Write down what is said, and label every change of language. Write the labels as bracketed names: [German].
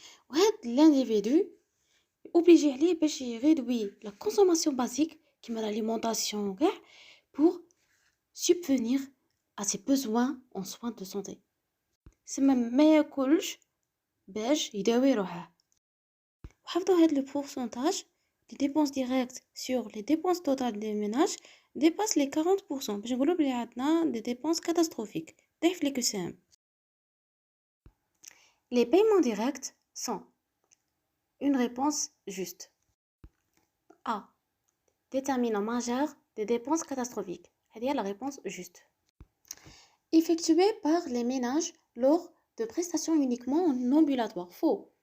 [Arabic] وهذا [French] l'individu obligé [Arabic] عليه باش يريدوي [French] la consommation basique [Arabic] كيما [French] l'alimentation [Arabic] كاع [French] pour subvenir à ses besoins en soins de santé. [Arabic] سما ما ياكلش باش يداوي روحه. وحفظوا هذا [French] le pourcentage les dépenses directes sur les dépenses totales des ménages dépassent les 40%. [Arabic] باش نقولوا بلي عندنا [French] des dépenses catastrophiques. [Arabic] ضعف لي QCM. [French] Les paiements directs sont une réponse juste. A. Déterminant majeur des dépenses catastrophiques. C'est-à-dire la réponse juste. Effectué par les ménages lors de prestations uniquement en ambulatoire. Faux.